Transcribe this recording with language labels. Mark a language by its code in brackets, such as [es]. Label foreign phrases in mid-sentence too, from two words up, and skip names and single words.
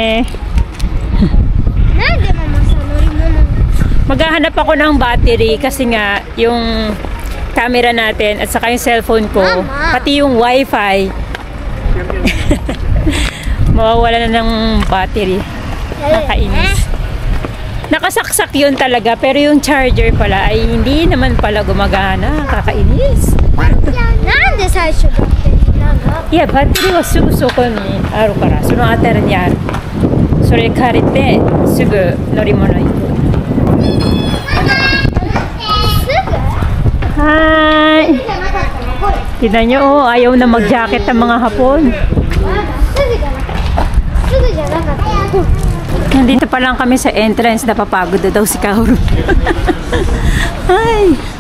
[tl] Maghahanap ako ng battery kasi nga yung camera natin at saka yung cellphone ko, pati yung wifi mawawala na ng battery. Nakainis. Nakasaksak yun talaga, pero yung charger pala ay hindi naman pala gumagana. Kakainis. [ja] なんで最初 battery? いや、バッテリーはすぐそこにあるから、その辺りにある。それ借りてすぐ乗り物行く。Hi! [tl] Tignan nyo, ayaw na mag-jacket ang mga Hapon. Nandito pa lang kami sa entrance, napapagod na daw si Kaoru. Ay!